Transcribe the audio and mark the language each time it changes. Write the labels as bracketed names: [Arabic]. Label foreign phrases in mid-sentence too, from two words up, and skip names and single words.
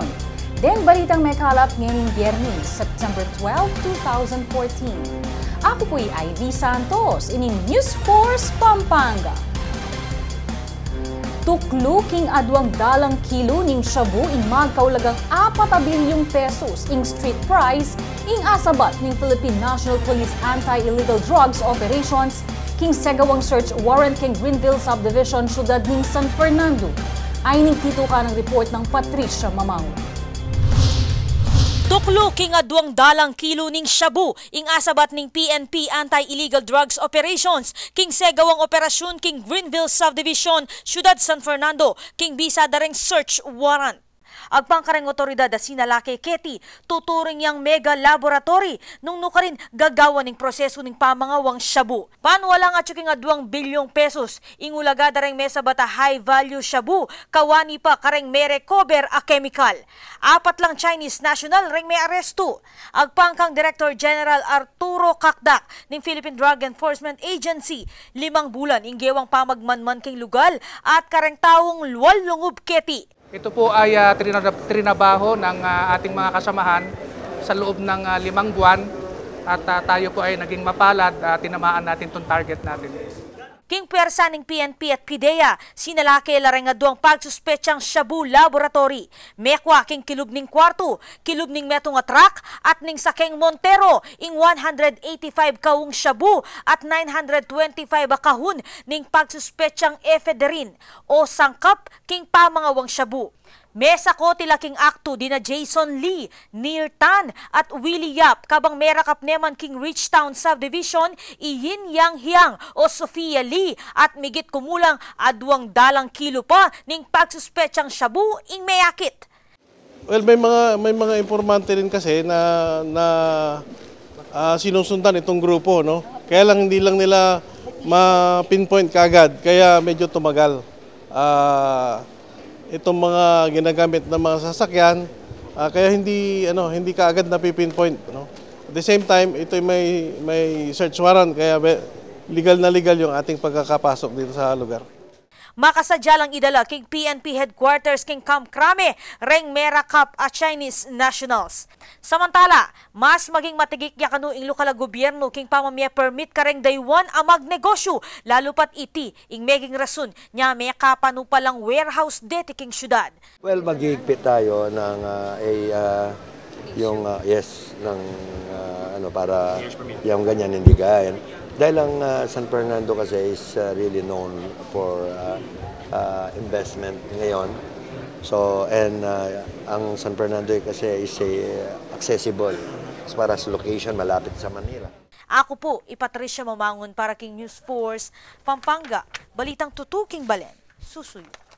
[Pampanga] Den balitang may kalap ngayong Biyernes, September 12, 2014. Ako po'y Ivy Santos, ining News Force Pampanga. Tuklo king adwang dalang kilo ning shabu ing magkaulagang 4 bilyong pesos ing street price ing asabat ning Philippine National Police Anti-Illegal Drugs Operations king segawang search warrant king Greenville Subdivision, syudad ning San Fernando. Ay ning tituka ng report ng Patricia Mamao. Tuklo king adwang dalang kilo ning shabu ing asabat ning PNP Anti-Illegal Drugs Operations king segawang operasyon king Greenville Subdivision, syudad San Fernando king bisa dareng search warrant. Agpangkareng otoridad da sinalake keti tuturing yang mega laboratory nung nukarin gagawa ning proseso ning pamangawang shabu. Panwala nga tsuking 2 bilyong pesos ingulaga dareng mesa bata high value shabu kawani pa kareng may recover a chemical. 4 lang Chinese national reng may aresto. Agpangkang Director General Arturo Cacdac ning Philippine Drug Enforcement Agency 5 bulan inggewang pamagmanman king lugal at kareng tawong luwal lungub keti. [Filipino] Ito po ay trinabaho ng ating mga kasamahan sa loob ng 5 buwan at tayo po ay naging mapalad at tinamaan natin itong target natin. [Pampanga] King pwersa ning PNP at PIDEA, sinalake lareng adwang pagsuspetsang shabu laboratory. Mekwa king kilub ning kwarto, kilub ning metong truck at ning sakeng Montero ing 185 kawong shabu at 925 kahun ning pagsuspetsang ephedrine o sangkap king pamangawang shabu. Mesa ko tilaking akto dina Jason Lee, Nir Tan at Willie Yap kabang merakap neman king Richtown Subdivision Iyin Yang Hiang o Sofia Lee at migit kumulang 2 dalang kilo pa ning pagsuspetsang shabu ing mayakit. [Filipino] Well, may mga informante rin kasi na sinusundan itong grupo, no? Kaya lang hindi lang nila ma-pinpoint kagad, kaya medyo tumagal. Itong mga ginagamit ng mga sasakyan, kaya hindi kaagad na-pinpoint, no? [English] At the same time, [Filipino] ito may search warrant, kaya legal na legal yung ating pagkakapasok dito sa lugar. [Pampanga] Makasadya lang idala king PNP headquarters king Camp Crame reng merakap at Chinese nationals. Samantala, mas maging matigik ya kanu ing lokal gobyerno king pamamya permit kareng daywan amag negosyo lalo pat iti ing meging rason nya may kapano palang warehouse deti king syudad. [Filipino] Well, magigpit tayo ng para yung ganyan hindi gayan. Dahil ang San Fernando kasi [English] is really known for investment [Filipino] ngayon. So, and ang San Fernando kasi [English] is accessible as far as location, [Filipino] malapit sa Manila. [Pampanga] Ako po, Patricia Mamangon para king News Force Pampanga. Balitang tutuking balen, susuyo.